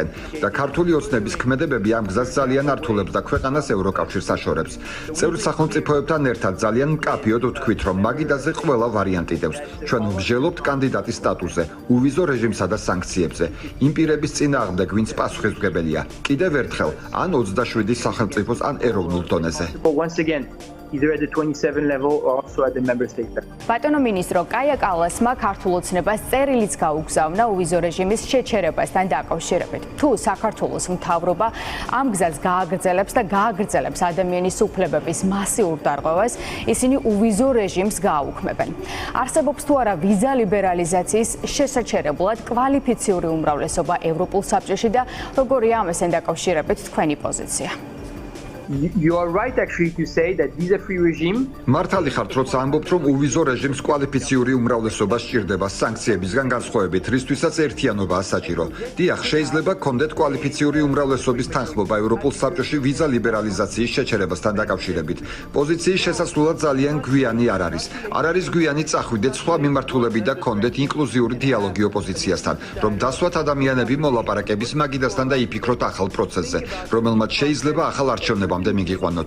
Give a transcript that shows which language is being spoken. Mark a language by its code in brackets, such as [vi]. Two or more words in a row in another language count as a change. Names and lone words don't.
[ka] და ქართული ოცნების ქმედებები ამ გზას ძალიან ართულებს და ქვეყანას ევროკავშირს აშორებს. წევრ სახელმწიფოებთან ერთად ძალიან მკაფიოდ ვთქვით, რომ მაგიდაზე ყველა ვარიანტი დევს. ჩვენ ვმსჯელობთ კანდიდატის სტატუსზე, უვიზო რეჟიმსა და სანქციებზე. იმ პირების წინააღმდეგ, ვინც პასუხისმგებელია. კიდევ ერთხელ, ან 27 სახელმწიფოს, ან ეროვნულ დონეზე. [en] But once again, either at the 27 level or also at the member state level. [ka] ბატონო მინისტრო, კაია კალასმა ქართულ ოცნებას წერილიც გაუგზავნა უვიზო რეჟიმის შეჩერებასთან დაკავშირებით. თუ საქართველოს მთავრობა ამ გზას გააგრძელებს და გააგრძელებს ადამიანის უფლებების მასიურ დარღვევას, ისინი უვიზო რეჟიმს გააუქმებენ. არსებობს თუ არა ვიზა ლიბერალიზაციის შესაჩერებლად კვალიფიციური უმრავლესობა ევროპულ საბჭოში და როგორია ამასთან დაკავშირებით თქვენი პოზიცია? [en] You are right actually to say that visa-free regime. [ka] მართალი ხართ, როცა ამბობთ, რომ უვიზო რეჟიმს კვალიფიციური უმრავლესობა სჭირდება სანქციებისგან განსხვავებით, რისთვისაც ერთიანობაა საჭირო. დიახ, შეიძლება გქონდეთ კვალიფიციური უმრავლესობის თანხმობა ევროპულ საბჭოში ვიზა ლიბერალიზაციის შეჩერებასთან დაკავშირებით. პოზიციის შესასრულად ძალიან გვიანი არ არის. არ არის გვიანი წახვიდეთ სხვა მიმართულებით და გქონდეთ ინკლუზიური დიალოგი ოპოზიციასთან, რომ დასვათ ადამიანები მოლაპარაკების მაგიდასთან და იფიქროთ ახალ პროცესზე, რომელმაც შეიძლება ახალ არჩევნებამდე მიგიყვანოთ.